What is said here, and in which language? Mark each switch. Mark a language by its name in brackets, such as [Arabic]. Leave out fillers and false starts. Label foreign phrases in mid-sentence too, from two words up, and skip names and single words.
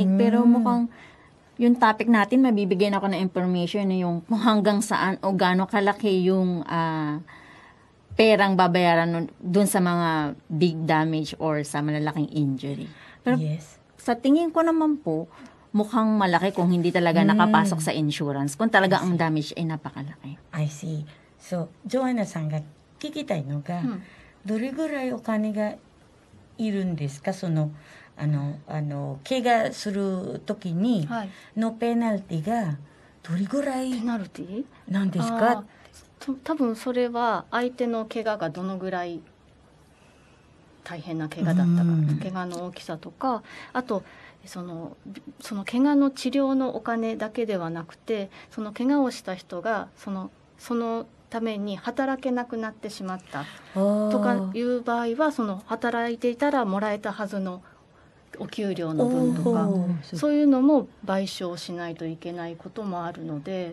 [Filipino] Pero mukhang yung topic natin, mabibigyan ako ng information na yung kung hanggang saan o gaano kalaki yung perang babayaran dun sa mga [English] big damage [Filipino] or sa malalaking injury. Pero sa tingin ko naman po, mukhang malaki kung hindi talaga nakapasok sa insurance. Kung talaga ang damage ay napakalaki. [English] I see. So, [Japanese] Joanna-sanが聞きたいのが、どれぐらいお金がいるんですか？その怪我するときにのペナルティがどれぐらいペナルティなんですか？多分それは相手の怪我がどのぐらい大変な怪我だったか、怪我の大きさとか、あとその怪我の治療のお金だけではなくて、その怪我をした人がそのために働けなくなってしまったとかいう場合は、その働いていたらもらえたはずのお給料の分とか、そういうのも賠償しないといけないこともあるので、